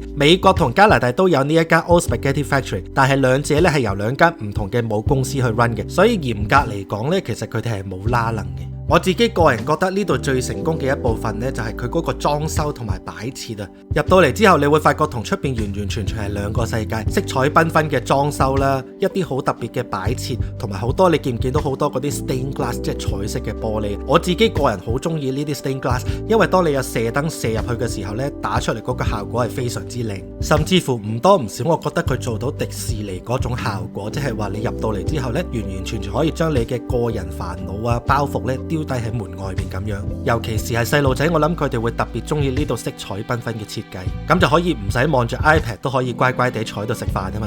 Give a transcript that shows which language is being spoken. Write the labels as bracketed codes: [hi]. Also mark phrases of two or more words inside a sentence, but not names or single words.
[yue] 美國同加拿大都有呢一間 Old Spaghetti Factory，但係兩者咧係由兩間唔同嘅母公司去 run 嘅，所以嚴格嚟講咧，其實佢哋係冇拉能嘅。我自己個人覺得呢度最成功嘅一部分呢，就係佢嗰個裝修同埋擺設啊。入到嚟之後，你會發覺同出邊完全係兩個世界，色彩繽紛嘅裝修啦，一啲好特別嘅擺設，同埋好多你見唔見到好多嗰啲 [en] stained glass， [yue] 即係彩色嘅玻璃。我自己個人好中意呢啲 [en] stained glass， [yue] 因為當你有射燈射入去嘅時候呢，打出嚟嗰個效果係非常之靚，甚至乎唔多唔少，我覺得佢做到迪士尼嗰種效果，即係話你入到嚟之後呢，完全可以將你嘅個人煩惱啊包袱呢丟低喺門外邊咁樣。尤其是係細路仔，我諗佢哋會特別中意呢度色彩繽紛嘅設計，咁就可以唔使望住 iPad 都可以乖乖地坐喺度食飯啊嘛。